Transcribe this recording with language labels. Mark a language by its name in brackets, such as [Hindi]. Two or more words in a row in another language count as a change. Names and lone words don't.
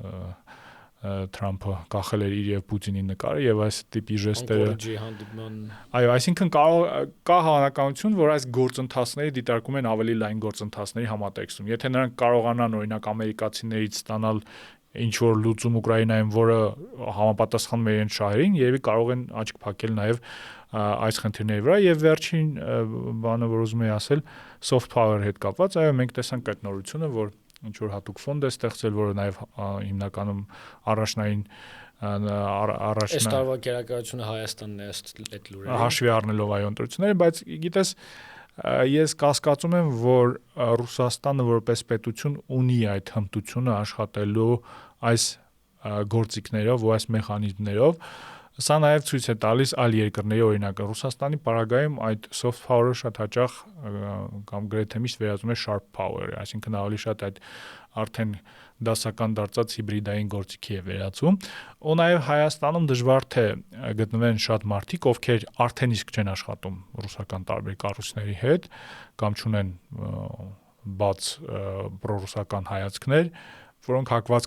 [Armenian] Թրամփը կախել էր իր եւ Պուտինի նկարը եւ այս տիպի ժեստերը։ Այո, այսինքն կա հավանականություն, որ այս գործընթացները դիտարկում են ավելի լայն գործընթացների համատեքստում։ Եթե նրանք կարողանան օրինակ ամերիկացիներից ստանալ ինչ որ լուծում Ուկրաինայում, որը համապատասխանում է իրենց շահերին, երևի կարող են աչք փակել նաեւ այս խնդիրների վրա եւ վերջին բանը, որ ուզում եի ասել, [English] soft power- [Armenian] ի հետ կապված, այո, մենք տեսանք այդ նորությունը, որ ինչ որ հատուկ ֆոնդ է ստեղծել, որը նաև հիմնականում առաջնային այս տարվա գերակայությունը Հայաստանն է այդ լուրերը հաշվի առնելով այո ընտրությունները, բայց գիտես ես կասկածում եմ, որ Ռուսաստանը որպես պետություն ունի այդ հմտությունը աշխատելու այս գործիքներով ու այս մեխանիզմներով։ Սա նաև ցույց է տալիս այլ երկրների օրինակը։ Ռուսաստանի պարագայում այդ [English] soft power- [Armenian] ը շատ հաճախ կամ գրեթե միշտ վերածվում է [English] sharp power- [Armenian] ի, այսինքն ավելի շատ այդ արդեն դասական դարձած հիբրիդային գործիքի է վերածվում։ Ու նաև Հայաստանում դժվար թե գտնվեն շատ մարդիկ, ովքեր արդեն իսկ չեն աշխատում ռուսական տարբեր կառույցների հետ կամ չունեն բաց պրոռուսական հայացքներ, որոնք հակված